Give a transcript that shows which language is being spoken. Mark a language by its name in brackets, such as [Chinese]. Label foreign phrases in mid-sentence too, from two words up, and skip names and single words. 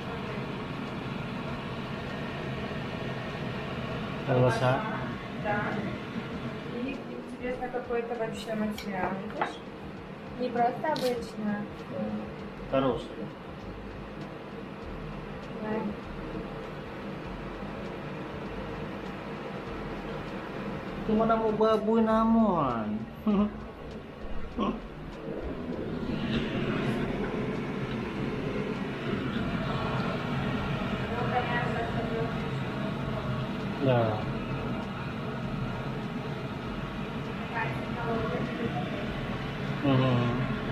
[Russian] Колбаса. Да. И интересно, какой-то вообще материал, видишь? Не просто обычно. Хороший. Да. [Hiligaynon] Ito mo na mo baboy namon. [Russian] Ну, понятно, что Да. такая технология. Mhm.